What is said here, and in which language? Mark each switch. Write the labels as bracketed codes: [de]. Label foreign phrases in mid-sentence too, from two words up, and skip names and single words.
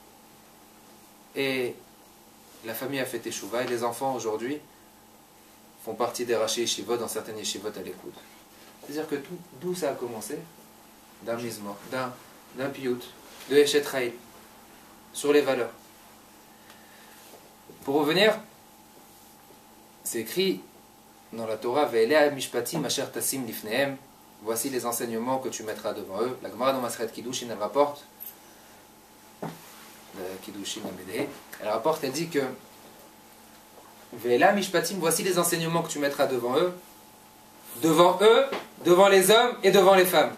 [fr] Et la famille a fait teshuva, et les enfants aujourd'hui font partie des [he] ראשי ישיבות [fr] dans certaines yeshivot à l'écoute. C'est-à-dire que d'où ça a commencé? D'un mizmor, d'un piyut, de Eshet Raïl, sur les valeurs. [he] Pour revenir, c'est écrit dans la Torah, ואלה משפטים אשר תשים לפניהם, [fr] voici les enseignements que tu mettras devant eux. La Gemara dans Maseret Kiddushin, elle rapporte, elle rapporte, elle dit que [he] ואלה משפטים, [fr] voici les enseignements que tu mettras devant eux, devant les hommes et devant les femmes.